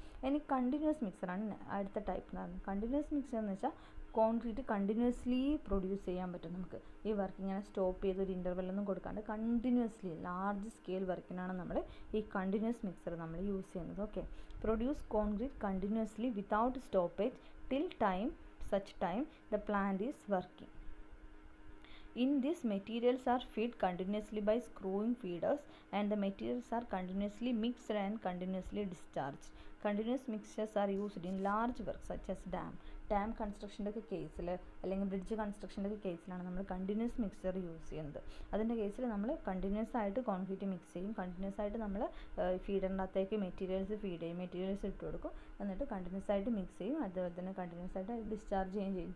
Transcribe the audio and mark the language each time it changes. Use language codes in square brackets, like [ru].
[ml] ഇനി കണ്ടിന്യൂസ് മിക്സറാണ് അടുത്ത ടൈപ്പ് എന്ന് പറയുന്നത്. കണ്ടിന്യൂസ് മിക്സർ എന്ന് വെച്ചാൽ കോൺക്രീറ്റ് കണ്ടിന്യൂസ്ലി പ്രൊഡ്യൂസ് ചെയ്യാൻ പറ്റും നമുക്ക്. ഈ വർക്ക് ഇങ്ങനെ സ്റ്റോപ്പ് ചെയ്ത് ഒരു ഇൻ്റർവെല്ലൊന്നും കൊടുക്കാണ്ട് കണ്ടിന്യൂസ്ലി ലാർജ് സ്കെയിൽ വർക്കിനാണ് നമ്മൾ ഈ കണ്ടിന്യൂസ് മിക്സർ നമ്മൾ യൂസ് ചെയ്യുന്നത്. [en] Okay, produce concrete continuously without stoppage till such time the plant is working. In this, materials are fed continuously by screwing feeders and the materials are continuously mixed and continuously discharged. Continuous mixtures are used in large works such as [ml] dam കൺസ്ട്രക്ഷൻ്റെ ഒക്കെ കേസിൽ അല്ലെങ്കിൽ bridge കൺസ്ട്രക്ഷൻ്റെ ഒക്കെ കേസിലാണ് നമ്മൾ continuous mixer use ചെയ്യുന്നത്. അതിൻ്റെ കേസിൽ നമ്മൾ കണ്ടിന്യൂസ് ആയിട്ട് കോൺക്രീറ്റ് മിക്സ് ചെയ്യും, കണ്ടിന്യൂസ് ആയിട്ട് നമ്മൾ ഫീഡറിൻ്റെ അകത്തേക്ക് മെറ്റീരിയൽസ് ഫീഡ് ചെയ്യും, മെറ്റീരിയൽസ് ഇട്ട് കൊടുക്കും, എന്നിട്ട് കണ്ടിന്യൂസ് ആയിട്ട് മിക്സ് ചെയ്യും, അതുപോലെ തന്നെ കണ്ടിന്യൂസ് ആയിട്ട് ഡിസ്ചാർജ് ചെയ്യുകയും ചെയ്യും.